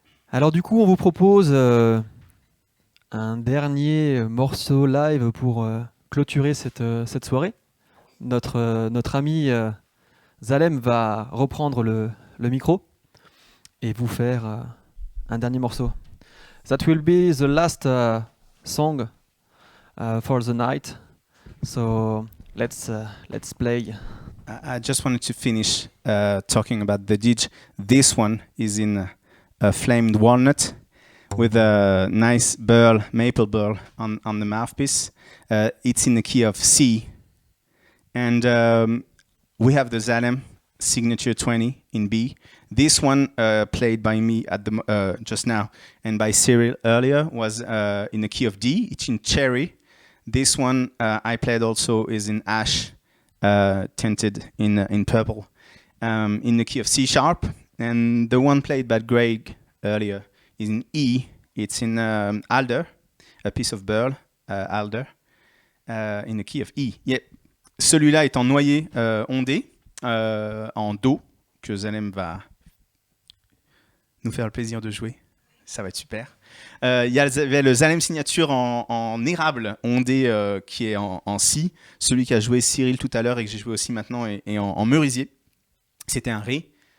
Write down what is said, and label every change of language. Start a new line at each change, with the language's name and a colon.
French: Alors du coup, on vous propose un dernier morceau live pour clôturer cette soirée. Notre ami Zalem va reprendre le micro et vous faire un dernier morceau.
English: That will be the last song for the night. So let's play. I just wanted to finish talking about the Didge. This one is in a flamed walnut with a nice burl, maple burl on the mouthpiece. It's in the key of C. And we have the Zalem signature 20 in B. This one played by me at the just now and by Cyril earlier was in the key of D. It's in cherry. This one I played also is in ash, tinted in purple, in the key of C sharp. And the one played by Greg earlier is in E. It's in alder, a piece of burl, alder, in the key of E. Yeah.
French: Celui-là est en noyer ondé, en Do, que Zalem va nous faire le plaisir de jouer. Ça va être super. Il y avait le Zalem signature en érable ondé qui est en Si. Celui qu'a joué Cyril tout à l'heure et que j'ai joué aussi maintenant et en merisier. C'était un Ré.